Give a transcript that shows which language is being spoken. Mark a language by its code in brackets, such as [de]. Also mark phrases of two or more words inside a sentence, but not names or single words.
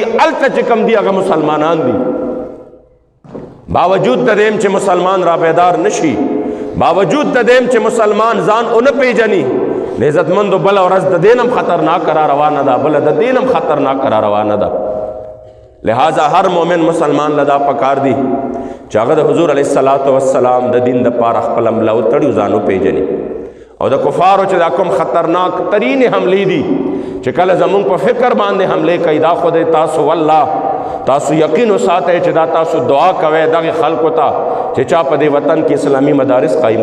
[ps] هلته چې کوم دي هغه مسلمانان دي. باوجود د دې چې مسلمان را بیدار نشي، باوجود د دې چې مسلمان ځان ونه پیژني، د عزتمندو بله ورځ د دې نه هم خطرناک را روانه ده، بله د دې نه هم خطرناک را روانه ده. لہٰذا ہر مومن مسلمان لدا پکار دی چې هغه د حضور [ar] علیه الصلاۃ والسلام [ps] د دین د پاره خپل عمله وتړي ځانو پیژني او د کفارو چې دا کوم خطرناک ترین حملې دي چې کله زمونږ په فکر باندې حملې کوي دا خو د تاسو والله تاسو یقین وساتئ چې دا تاسو دعا کوئ دغه خلکو ته چې چا په دې وطن کې اسلامي مدارس قایم